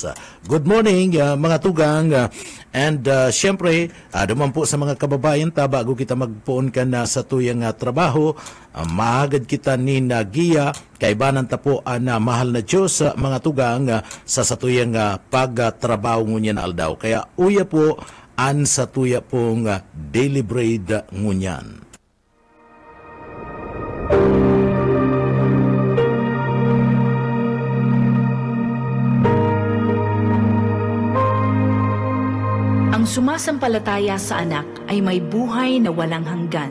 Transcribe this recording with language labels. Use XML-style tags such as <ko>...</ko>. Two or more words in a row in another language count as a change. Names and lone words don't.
<en>Good morning</en> <bto>mga tugang, and siyempre, duman po sa mga kababayan ta, bago kita magpuon ka na sa tuyang trabaho, maagad kita ni Nagiya, kaibanan ta po na mahal na Diyos mga tugang sa satuyang pagtrabaho ngunyan aldaw. Kaya uya po an sa tuya pong</bto> <en>daily bread</en> <bto>ngunyan.</bto> <tl>Ang sumasampalataya sa anak ay may buhay na walang hanggan.</tl>